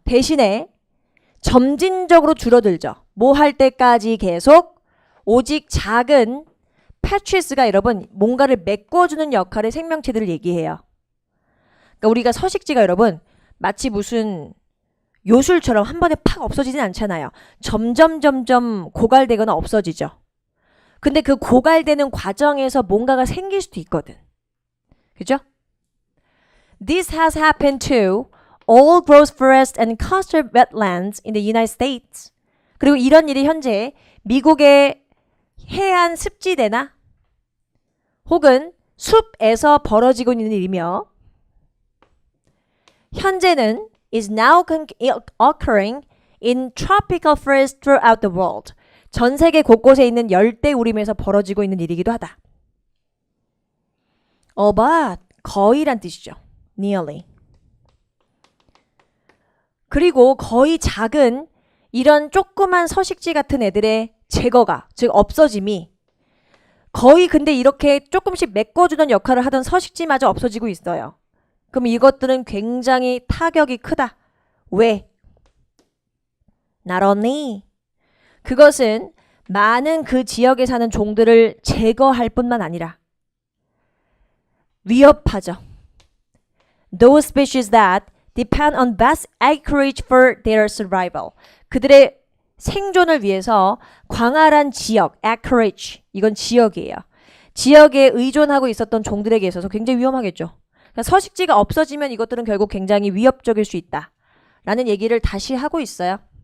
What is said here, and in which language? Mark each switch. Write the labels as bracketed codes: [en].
[ko] 대신에 점진적으로 줄어들죠. 뭐 할 때까지 계속 오직 작은 패치스가 여러분 뭔가를 메꿔주는 역할의 생명체들을 얘기해요. 그러니까 우리가 서식지가 여러분 마치 무슨 요술처럼 한 번에 팍 없어지진 않잖아요. 점점 고갈되거나 없어지죠. 근데 그 고갈되는 과정에서 뭔가가 생길 수도 있거든. 그죠? [en] This has happened to all growth forests and coastal wetlands in the United States. [ko] 그리고 이런 일이 현재 미국의 해안 습지대나 혹은 숲에서 벌어지고 있는 일이며 현재는 [en] is now occurring in tropical forests throughout the world. [ko] 전 세계 곳곳에 있는 열대 우림에서 벌어지고 있는 일이기도 하다. but 거의란 뜻이죠. nearly. 그리고 거의 작은 이런 조그만 서식지 같은 애들의 제거가, 즉 없어짐이 거의 근데 이렇게 조금씩 메꿔주던 역할을 하던 서식지마저 없어지고 있어요. 그럼 이것들은 굉장히 타격이 크다. 왜? [en] Not only. [ko] 그것은 많은 그 지역에 사는 종들을 제거할 뿐만 아니라 위협하죠. [en] Those species that depend on vast acreage for their survival. [ko] 그들의 생존을 위해서 광활한 지역, acreage, 이건 지역이에요. 지역에 의존하고 있었던 종들에게 있어서 굉장히 위험하겠죠. 그러니까 서식지가 없어지면 이것들은 결국 굉장히 위협적일 수 있다. 라는 얘기를 다시 하고 있어요.